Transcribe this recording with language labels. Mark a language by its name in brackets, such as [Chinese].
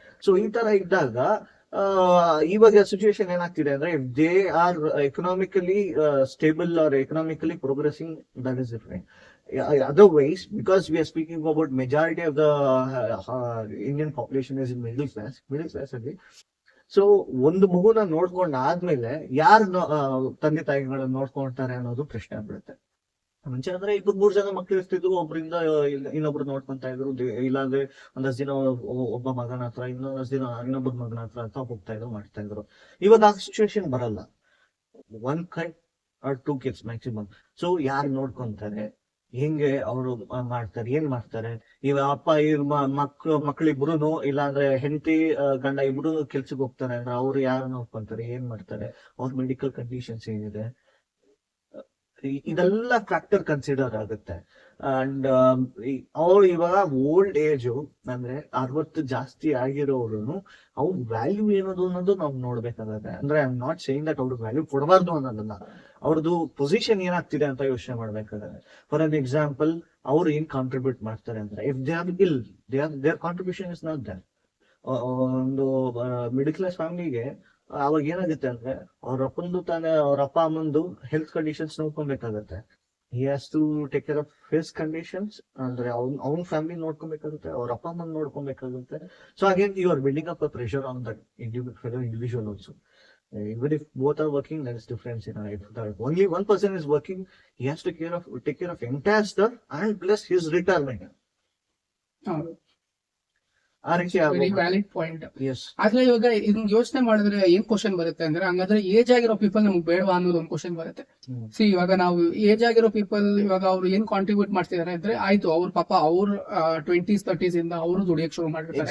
[Kannada] So ಈ ತರ ಇದ್ದಾಗ ಇವಾಗ ಸಿಚುವೇಶನ್ ಏನಾಗ್ತಿದೆ ಅಂದ್ರೆ, [English] They are economically stable or economically progressing, that is different. Otherwise, because we are speaking about majority of the Indian population is in middle class [Kannada] ಅಲ್ಲಿ. So ಒಂದು ಮಗುನ ನೋಡ್ಕೊಂಡ್ ಆದ್ಮೇಲೆ ಯಾರು ತಂದೆ ತಾಯಿಗಳನ್ನ ನೋಡ್ಕೊಳ್ತಾರೆ ಅನ್ನೋದು ಪ್ರಶ್ನೆ ಆಗ್ಬಿಡುತ್ತೆ. ಮುಂಚೆ ಅಂದ್ರೆ 2-3 ಜನ ಮಕ್ಳು ಇರ್ತಿದ್ರು, ಒಬ್ರಿಂದ ಇನ್ನೊಬ್ರು ನೋಡ್ಕೊಂತ ಇದ್ರು. ಇಲ್ಲಾಂದ್ರೆ ಒಂದಷ್ಟು ದಿನ ಒಬ್ಬ ಮಗನ ಹತ್ರ, ಇನ್ನೊಂದಷ್ಟು ದಿನ ಇನ್ನೊಬ್ಬರ ಮಗನ ಹತ್ರ ಅಂತ ಹೋಗ್ತಾ ಇದ್ರು, ಮಾಡ್ತಾ ಇದ್ರು. ಇವಾಗ ಆ ಸಿಚುವೇಶನ್ ಬರಲ್ಲ. [English] 1 kid or 2 kids maximum. [Kannada] So ಯಾರು ನೋಡ್ಕೊಂತಾರೆ, ಹೆಂಗೆ ಅವರು ಮಾಡ್ತಾರೆ, ಏನ್ ಮಾಡ್ತಾರೆ? ಇವ ಅಪ್ಪ ಮಕ್ಳಿಬ್ರು, ಇಲ್ಲಾಂದ್ರೆ ಹೆಂಡತಿ ಗಂಡ ಇಬ್ರು ಕೆಲ್ಸಕ್ಕೆ ಹೋಗ್ತಾರೆ ಅಂದ್ರೆ ಅವ್ರು ಯಾರು ನೋಡ್ಕೊಂತಾರೆ, ಏನ್ ಮಾಡ್ತಾರೆ, ಅವ್ರ ಮೆಡಿಕಲ್ ಕಂಡೀಷನ್ಸ್ ಏನಿದೆ, ಇದೆಲ್ಲ ಫ್ಯಾಕ್ಟರ್ ಕನ್ಸಿಡರ್ ಆಗುತ್ತೆ. ಅಂಡ್ ಅವ್ರು ಇವಾಗ ಓಲ್ಡ್ ಏಜ್ ಅಂದ್ರೆ 60 ಜಾಸ್ತಿ ಆಗಿರೋರು ಅವ್ರ ವ್ಯಾಲ್ಯೂ ಏನದು ಅನ್ನೋದು ನಾವು ನೋಡ್ಬೇಕಾಗತ್ತೆ. ಅಂದ್ರೆ [English] I am not saying that [Kannada] ಅವ್ರಿಗೆ ವ್ಯಾಲ್ಯೂ ಕೊಡಬಾರ್ದು ಅನ್ನೋದನ್ನ, ಅವ್ರದ್ದು ಪೊಸಿಷನ್ ಏನಾಗ್ತಿದೆ ಅಂತ ಯೋಚನೆ ಮಾಡ್ಬೇಕಾಗತ್ತೆ. [English] for an example, [Kannada] ಅವ್ರು ಏನ್ ಕಾಂಟ್ರಿಬ್ಯೂಟ್ ಮಾಡ್ತಾರೆ ಅಂದ್ರೆ, [English] If they are ill, their contribution is not there. [Kannada] ಒಂದು ಮಿಡಲ್ ಕ್ಲಾಸ್ ಫ್ಯಾಮಿಲಿಗೆ ಅವಾಗ ಏನಾಗುತ್ತೆ ಅಂದ್ರೆ, ಅವ್ರ ಅಪ್ಪಂದು ತಾನೇ ಅವ್ರ ಅಪ್ಪ ಅಮ್ಮಂದು health conditions ನೋಡ್ಕೊಬೇಕಾಗತ್ತೆ. [English] he has to take care of his conditions, [Kannada] ಅಂದ್ರೆ ಅವ್ನ ಫ್ಯಾಮಿಲಿ ನೋಡ್ಕೊಬೇಕಾಗುತ್ತೆ, ಅವ್ರ ಅಪ್ಪ ಅಮ್ಮನ್ ನೋಡ್ಕೊಬೇಕಾಗುತ್ತೆ. [English] So again you are building up a pressure on that individual also. Even if both are working, there is difference in life. That only one person is working, he has to take care of entire stuff and plus his retirement. [Kannada] ಆ ರೀತಿ [English] Very valid point. Yes. [Kannada] ಆದ್ರೆ ಇವಾಗ ಇದನ್ನ ಯೋಚನೆ ಮಾಡಿದ್ರೆ ಏನ್ question ಬರುತ್ತೆ ಅಂದ್ರೆ, ಹಂಗಾದ್ರೆ ಏಜ್ ಆಗಿರೋ ಪೀಪಲ್ ನಮ್ಗೆ ಬೇಡವಾ ಅನ್ನೋದು ಒಂದು ಕ್ವಶನ್ ಬರುತ್ತೆ. ಸಿ ಇವಾಗ ನಾವು ಏಜ್ ಆಗಿರೋ ಪೀಪಲ್ ಇವಾಗ ಅವ್ರು ಏನ್ ಕಾಂಟ್ರಿಬ್ಯೂಟ್ ಮಾಡ್ತಿದಾರೆ ಅಂದ್ರೆ, ಆಯ್ತು ಅವ್ರ ಪಾಪ ಅವ್ರ 20s 30s ಇಂದ ಅವರು ದುಡಿಯಕ್ ಶುರು ಮಾಡಿರ್ತಾರೆ.